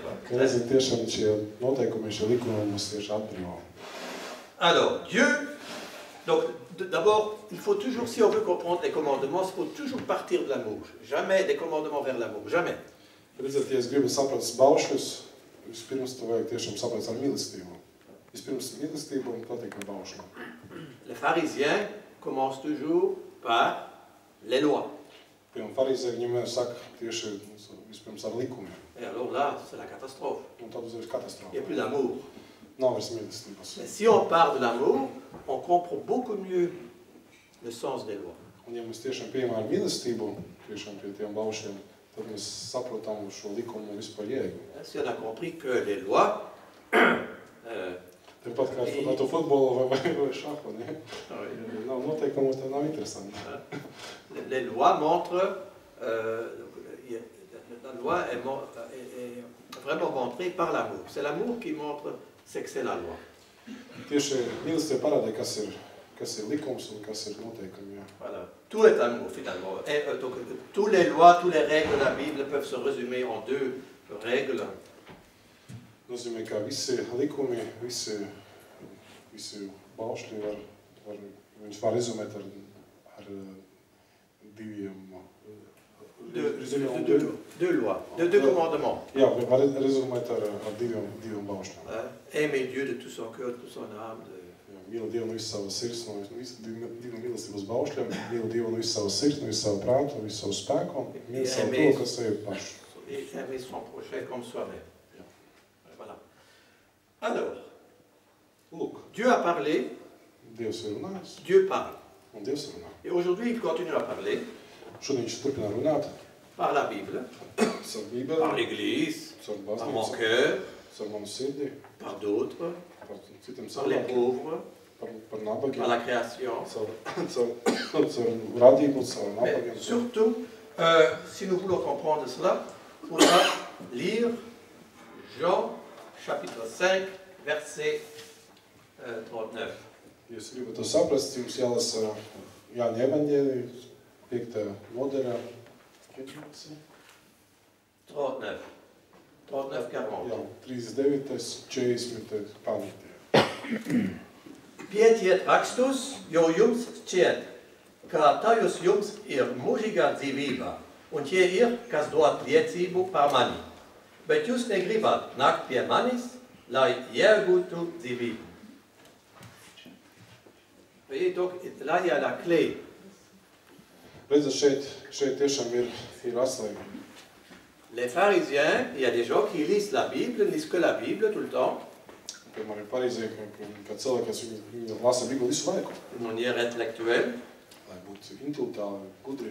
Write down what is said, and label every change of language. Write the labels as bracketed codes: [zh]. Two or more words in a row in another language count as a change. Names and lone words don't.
[fr] Quoi. [lv] Reizēm tiešām šie noteikumi, šie likumi mums tieši atbrīvo. [fr] Alors, Dieu, donc d'abord, il faut toujours, si on veut comprendre les commandements, il faut toujours partir de l'amour. Jamais des commandements vers l'amour, jamais. [lv] Redziet, ja es gribu saprast baušļus, vispirms to vajag tiešām saprast ar mīlestību. Vispirms mīlestību un tad tikai baušļu. [fr] Les pharisiens commencent toujours par les lois. [lv] Piemēram, farizēji viņam saka tieši vispirms ar likumiem. [fr] Et alors là, c'est la catastrophe. [lv] Un tad uzreiz [fr] Il n'y [lv] katastrofa. [fr] a plus d'amour. [lv] Nav vairs mīlestības. [fr] Mais si on part de l'amour, on comprend beaucoup mieux le sens des lois. [lv] Un ja mēs tiešām pieejam ar mīlestību, tiešām pie tiem baušļiem, tad mēs saprotam šo likumu vispār jēgu. [fr] Si on a compris que les lois... [lv] Tāpat kā ar to futbolu vai šahu, ne? Nav noteikumu, tad nav interesanti. [fr] Les lois montrent... la loi est vraiment montrée par l'amour. C'est l'amour qui montre ce que c'est la loi. [lv] Tieši mīlestība parāda, kas ir likums un kas ir noteikumi. [fr] Voilà. Tout est amour, finalement. Et, donc, toutes les lois, toutes les règles de la Bible peuvent se résumer en deux règles. [lv] Nozīmē, ka visi likumi, visi baušļi viņš var rezumēt ar diviem... [fr] Deux lois, deux commandements. [lv] Jā, var rezumēt ar diviem baušļiem. [fr] Aimer Dieu de tout son cœur, de toute son âme. [lv] Mīli Dievu no visas savas sirds, no diviem mīlestības baušļiem. Mīli Dievu no visas savas sirds, no visas savu prātu, no visas savu spēku. Mīli savu to, kas sevi pašu. [fr] Et aimer son prochain comme soi-même. Voilà. Alors, [lv] Lūk, [fr] Dieu a parlé, [lv] Dievs ir runājis, [fr] Dieu parle. [lv] un Dievs runā. [fr] Et aujourd'hui, il continue à parler [lv] Šodien viņš turpina runāt [fr] par la Bible, [lv] caur Bībeli, [fr] par l'Église, [lv] caur [fr] par mon [lv] baznīcu, [fr] cœur, [lv] caur manu sirdi, [fr] par d'autres, [lv] par citiem [fr] par les [lv] cilvēkiem, [fr] pauvres, par [lv] par nabagiem, [fr] la création. [lv] caur radību, caur [fr] Mais [lv] nabagiem. [fr] surtout, si nous voulons comprendre cela, il faudra lire Jean, chapitre 5, verset 39. [lv] Ja jūs gribat to saprast, jums jālasa Jāņa evaņģēlija, 5. nodaļā. 39. 39, 40. Jā, 39. 40. panti. Pietiet rakstus, jo jums šķiet, ka tajos jums ir mūžīgā dzīvība, un tie ir, kas dod liecību par mani. Bet jūs negribat nākt pie manis, lai iegūtu dzīvību. [fr] Voyez, donc là, il y a la clé. [lv] Redzat, šeit tiešām ir atslēga. [fr] Les pharisiens, il y a des gens qui lisent la Bible, ne lisent que la Bible tout le temps, [lv] Piemēram, ir pareizēji, ka cilvēki, kas viņi lasa Bībeli visu laiku, [fr] de manière intellectuelle, [lv] lai būtu intelektuāli, gudri,